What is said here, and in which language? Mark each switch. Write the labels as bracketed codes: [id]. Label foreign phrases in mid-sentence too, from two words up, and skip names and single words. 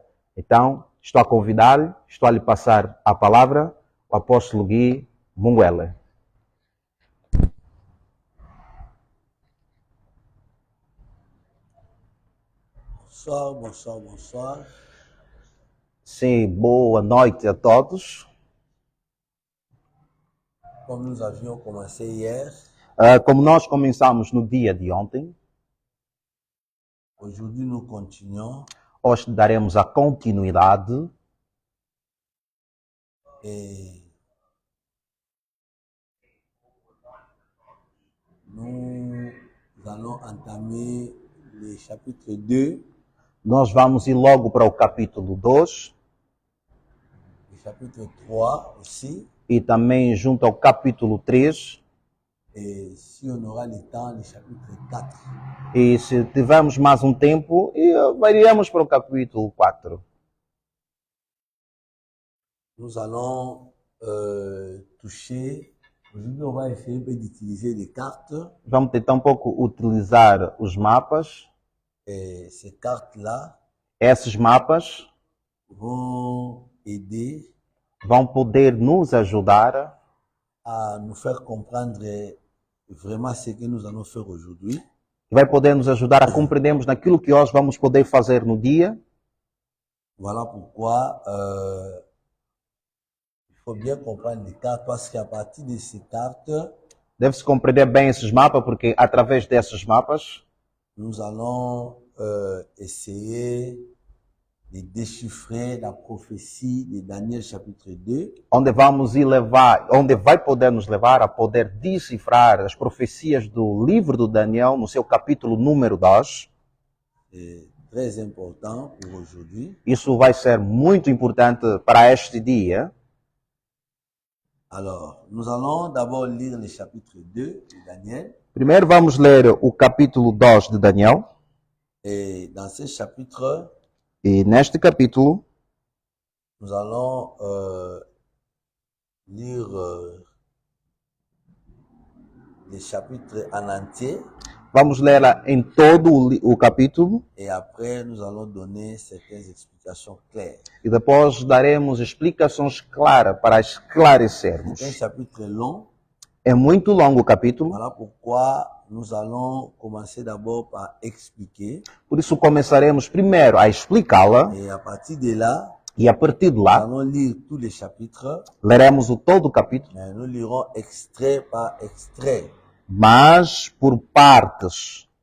[pt] Então, estou a convidar-lhe, estou a lhe passar a palavra, o apóstolo Gui Munguela. [fr] Bonsoir. [pt] Sim, boa noite a todos. [fr] Como nous avions commencé hier, [pt] Como nós começamos no dia de ontem, [fr] aujourd'hui nous continuons [pt] hoje daremos a continuidade [fr] et nous allons entamer le chapitre 2, [pt] Nós vamos ir logo para o capítulo 2, [fr] le chapitre 3 aussi, [pt] e também junto ao capítulo 3. [fr] Et si on aura le temps, le chapitre 4. [pt] E se tivermos mais um tempo, iremos para o capítulo 4. [fr] Nous allons toucher. Aujourd'hui, on va essayer un peu d'utiliser les cartes. [pt] Vamos tentar um pouco utilizar os mapas. [fr] Et ces cartes-là [pt] Esses mapas [fr] vont aider [pt] vão poder nos ajudar [fr] à nous faire comprendre vraiment ce que nous allons faire aujourd'hui. [pt] vai poder nos ajudar a compreendermos naquilo que hoje vamos poder fazer no dia. [fr] Voilà pourquoi il faut bien comprendre les cartes, parce qu'à partir de ces cartes, [pt] Deve-se compreender bem esses mapas, porque através desses mapas [fr] nous allons essayer de déchiffrer la prophétie de Daniel chapitre 2 [pt] onde vai poder nos levar a poder decifrar as profecias do livro do Daniel no seu capítulo número 2. [fr] C'est très important pour aujourd'hui. [pt] Isso vai ser muito importante para este dia. [fr] Alors, nous allons d'abord lire le chapitre 2 de Daniel. [pt] Primeiro vamos ler o capítulo 2 de Daniel. [fr] Et dans ce chapitre, [pt] E neste capítulo [fr] nous allons lire les chapitres en entier. [pt] vamos ler em todo o capítulo [fr] Et après, nous allons donner certaines explications claires. [pt] e depois daremos explicações claras para esclarecermos. [fr] C'est un chapitre long. [pt] É muito longo o capítulo, [fr] Voilà pourquoi nous allons commencer d'abord par expliquer. [pt] por isso começaremos primeiro a explicá-la [fr] Et à partir de là, [pt] e a partir de [fr] nous [pt] lá [fr] allons lire tous les chapitres. [pt] leremos todo o capítulo, [fr] Mais nous lirons extrait par extrait. [pt] mas por partes.